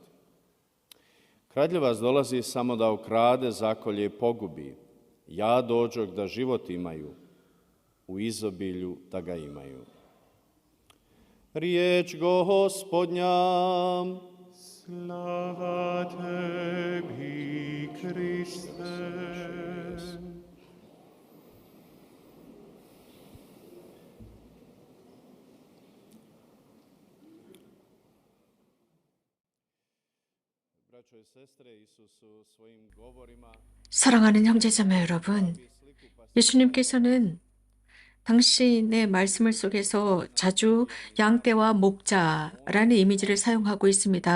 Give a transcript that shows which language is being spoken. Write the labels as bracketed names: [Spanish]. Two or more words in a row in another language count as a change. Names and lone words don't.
[Croatian] Kradljivac dolazi samo da ukrade, zakolje i pogubi. Ja dođoh da život imaju, u izobilju da ga imaju. Riječ Gospodnja. Slava tebi, Kriste. [Korean] 사랑하는 형제자매 여러분, 예수님께서는 당신의 말씀을 속에서 자주 양떼와 목자라는 이미지를 사용하고 있습니다.